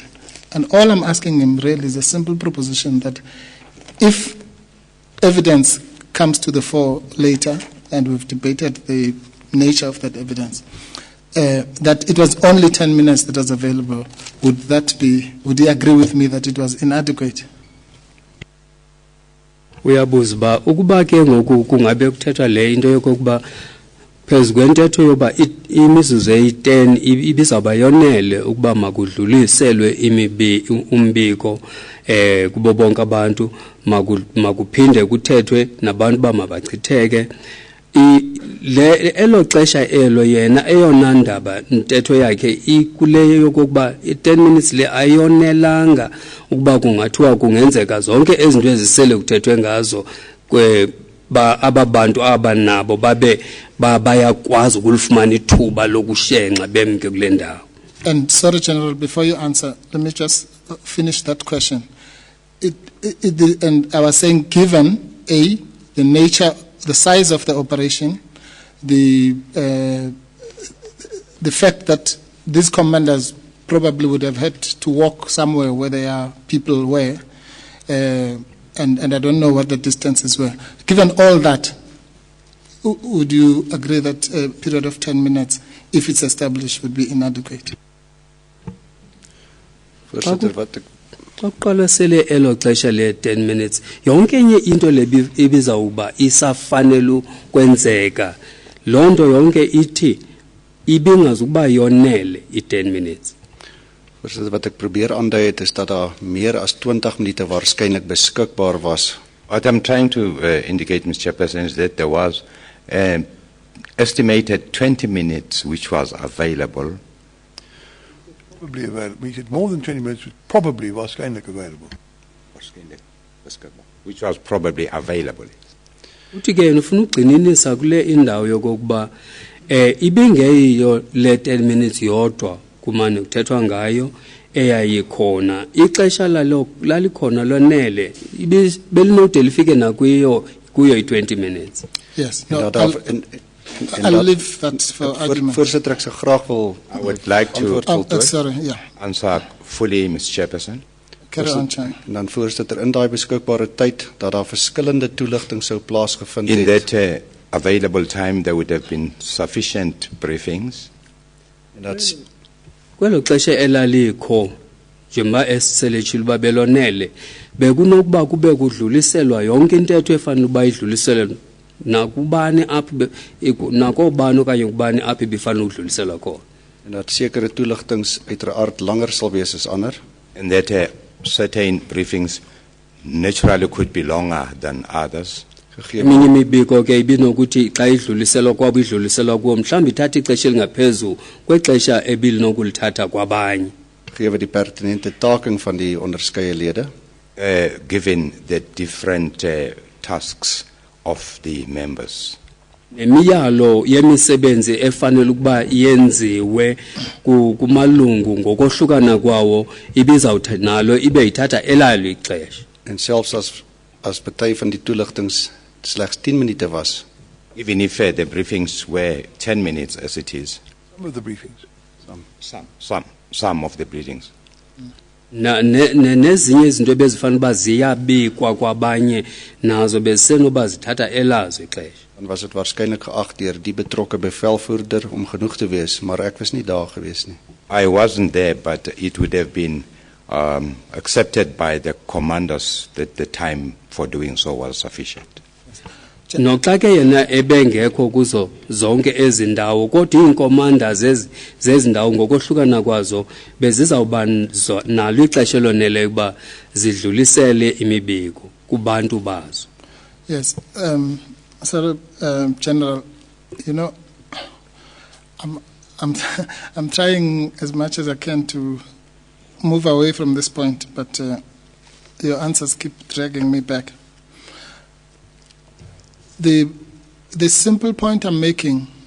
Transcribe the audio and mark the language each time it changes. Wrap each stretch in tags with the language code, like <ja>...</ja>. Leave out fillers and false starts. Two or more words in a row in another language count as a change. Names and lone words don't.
<en>And all I'm asking him really is a simple proposition that if evidence comes to the fore later, and we've debated the nature of that evidence, that it was only 10 minutes that was available, would he agree with me that it was inadequate?</en> <xh>Uyabuza ba ukuba ke ngoku kungabe kuthethwa le into yokuba phezu kwentetho yoba imizuzu eyi-10 ibizawuba yonele ukuba makudluliselwe umbiko kubo bonke abantu makuphinde kuthethwe nabantu bamabachitheke elo xesha elo yena eyona ndaba ntetho yakhe ikuleyo yokuba i-10 minutes le ayonelanga ukuba kungathiwa kungenzeka zonke ezinto ezisele kuthethwe ngazo aba bantu aba nabo babe bayakwazi ukulifumana ithuba lokushenxa bemke kule ndawo.</xh> <en>And sorry, General, before you answer, let me just finish that question. and I was saying, given the nature, the size of the operation, the fact that these commanders probably would have had to walk somewhere where their people were, and I don't know what the distances were. Given all that, would you agree that a period of 10 minutes, if it's established, would be inadequate?</en> <af>Voorsitter, wat ek</af> <xh>Xa kuqwalasele elo xesha le-10 minutes yonke enye into ibizawuba isafanele ukwenzeka loo nto yonke ithi ibingazukuba yonele i-10 minutes.</xh> <af>Voorsitter, wat ek probeer aandui het is dat daar meer as 20 minute waarskynlik beskikbaar was.</af> <en>What I'm trying to indicate, Mr. Chairperson, is that there was estimated 20 minutes which was available. Probably available. We said more than 20 minutes was probably waarskynlik available. Which was probably available.</en> <xh>Uthi ke ufuna ugcininisa kule indawo yokokuba ibingeyiyo le 10 minutes yodwa kumane kuthethwa ngayo eyayikhona ixesha lalikhona lonele belinode lifike nakuyo i-20 minutes.</xh> <en>Yes. No, I'll leave that for argument.</en> <af>Voorsitter, ek sou graag wil</af> <en>I would like to Sorry, yeah. answer fully, Mr. Chairperson. Carry on, Chair.</en> <af>En dan voorsitter, in daai beskikbare tyd dat daar verskillende toeligting sou plaasgevind</af> <en>In</en> <af>het.</af> <en>that available time, there would have been sufficient briefings.</en> <af>En dat</af> <xh>Kwelo xesha elalikho njengoba esiselechile uba belonele bekunokuba kube kudluliselwa yonke intetho efanele uba idluliselwe nakubani apha nakobani okanye kubani apha ibifanele udluliselwa khona.</xh> <af>en dat sekere toeligtings uiteraard langer sal wees as ander.</af> <en>And that certain briefings naturally could be longer than others.</en> <af>Gegee</af> <xh>Eminye imibiko ke ibinokuthi xa idluliselwa kwabo idluliselwa kuwo mhlawumbi ithatha ixesha elingaphezulu kwexesha ebilinokulithatha kwabanye.</xh> <af>Gegee die pertinente taking van die onderskeie lede.</af> <en>Given the different tasks of the members.</en> <xh>Nemiyalo yemisebenzi efanele ukuba yenziwe kumalungu ngokohlukana kwawo ibizawuthi nalo ibe ithatha elalo ixesha.</xh> <af>En selfs as party van die toeligtings slegs 10 minute was,</af> <en>Even if the briefings were 10 minutes as it is. Some of the briefings. Some of the briefings.</en> <xh>Nezinye izinto ebezifanele uba ziyabikwa kwabanye nazo bezisenoba zithatha elazo ixesha.</xh> <af>dan was dit waarskynlik geag deur die betrokke bevelvoerder om genoeg te wees, maar ek was nie daar gewees nie.</af> <en>I wasn't there, but it would have been accepted by the commanders that the time for doing so was sufficient.</en> <xh>Noxa ke yena ebengekho kuzo zonke ezi ndawo kodwa iinkomanda zezi ndawo ngokohlukana kwazo bezizawuba nalo ixesha loneleyo ukuba zidlulisele imibiko kubantu bazo.</xh> <en>Yes, Sir General, you know, I'm trying as much as I can to move away from this point, but your answers keep dragging me back. The simple point I'm making.</en>